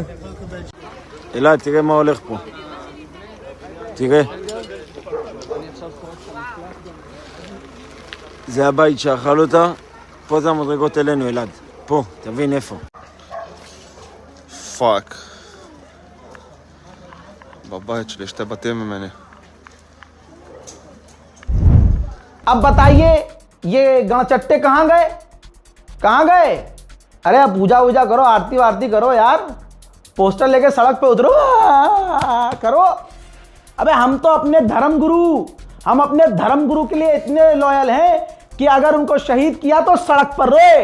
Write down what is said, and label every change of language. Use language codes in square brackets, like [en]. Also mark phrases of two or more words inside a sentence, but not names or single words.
[he] אלעד, תראה מה הולך פה. תראה. זה הבית שאכל אותה, פה זה המדרגות אלינו, אלעד. פה, תבין איפה. פאק. בבית שלי שתי בתים ממני. [hi] अब बताइए ये गणचट्टे कहाँ गए, कहाँ गए? अरे अब पूजा वूजा करो, आरती वारती करो यार, पोस्टर लेके सड़क पे उतरो, करो। अबे हम तो अपने धर्म गुरु हम अपने धर्मगुरु के लिए इतने लॉयल हैं कि अगर उनको शहीद किया तो सड़क पर रोए।